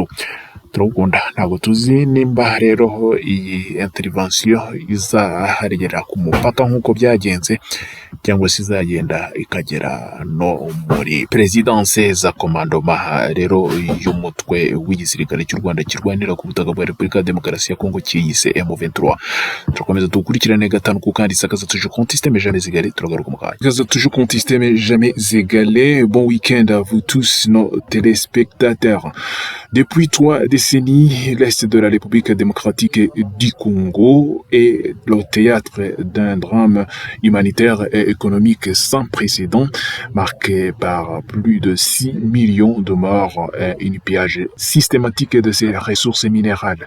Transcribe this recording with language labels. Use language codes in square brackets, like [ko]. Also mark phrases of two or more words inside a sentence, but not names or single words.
[rw] Turagunda ntabwo tuzi nimba rero iyi intervention izaharigera ku mupaka nk'uko byagenze, cyangwa se izagenda ikagera no muri presidence za komandoma rero y'umutwe w'igisirikare cy'u Rwanda kirwanira ku butaka bwa Repubulika ya Demokarasi ya Kongo cyiyise M23. Turakomeza dukurikirane gatanu ku kandi sakaza [fr] toujours contesté mais jamais égalé. [rw] Turagaruka mu kanya. [fr] Sakaza toujours contesté mais jamais égalé. Bon week-end à vous tous nos téléspectateurs. Depuis 3 décennies, l'Est de la République démocratique du Congo est le théâtre d'un drame humanitaire et économique sans précédent, marqué par plus de 6 millions de morts et une pillage systématique de ses ressources minérales.